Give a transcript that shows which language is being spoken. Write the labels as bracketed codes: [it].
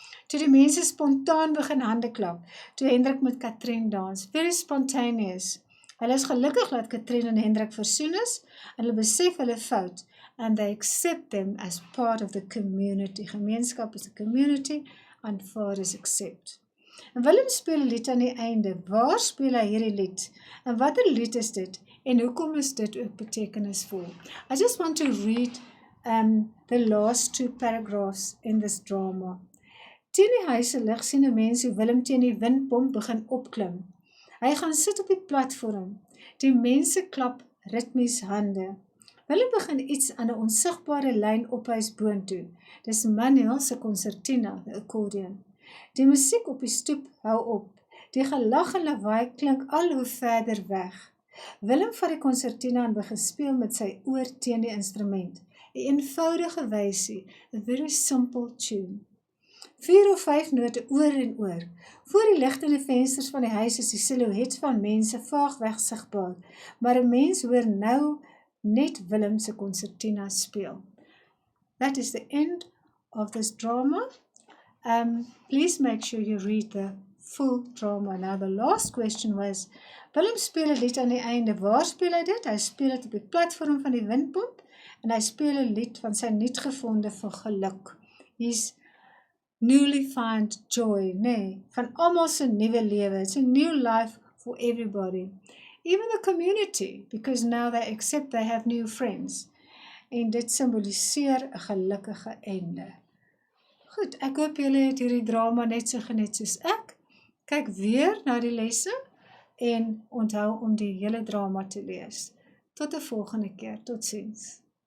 [af] Toe die mense spontaan begin hande klap, toe Hendrik met Katrien dans, [en] very spontaneous. [af] Hulle is gelukkig dat Katrien en Hendrik versoen is, en hulle besef hulle fout, [en] and they accept them as part of the community. Gemeenskap is the community, and fathers accept. [af] En Willem speel 'n lied aan die einde. Waar speel hy hierdie lied? En watter lied is dit? En hoekom is dit ook betekenisvol? [en] I just want to read the last 2 paragraphs in this drama. [af] Teen die huise lig sien 'n mens hoe Willem teen die windpomp begin opklim. Hy gaan sit op die platform. Die mense klap ritmies hande. Willem begin iets aan 'n onsigbare lyn ophuis boontoe. Dis Manuel se konsertina, [en] the accordion. [af] Die musiek op die stoep hou op. Die gelag en lawaai klink al hoe verder weg. Willem vat die konsertina en begin speel met sy oor teen die instrument. 'n eenvoudige wysie, [en] a very simple tune. [af] 4 of 5 note oor en oor. Voor die ligtende vensters van die huis is die silhouet van mense vaagweg sigbaar, maar 'n mens hoor nou net Willem se konsertina speel. [en] That is the end of this drama. Please make sure you read the full drama. Now the last question was, [af] Willem speel 'n lied aan die einde. Waar speel hy dit? Hy speel dit op die platform van die windpomp en hy speel 'n lied van sy nuutgevonde van geluk. [en] He's newly found joy, [af] van almal se nuwe lewe. [en] It's a new life for everybody. even the community, because now they accept they have new friends. [af] En dit simboliseer 'n gelukkige einde. Goed, ek hoop julle het hierdie drama net so geniet soos ek. Kyk weer na die lesse en onthou om die hele drama te lees. Tot 'n volgende keer. Totsiens.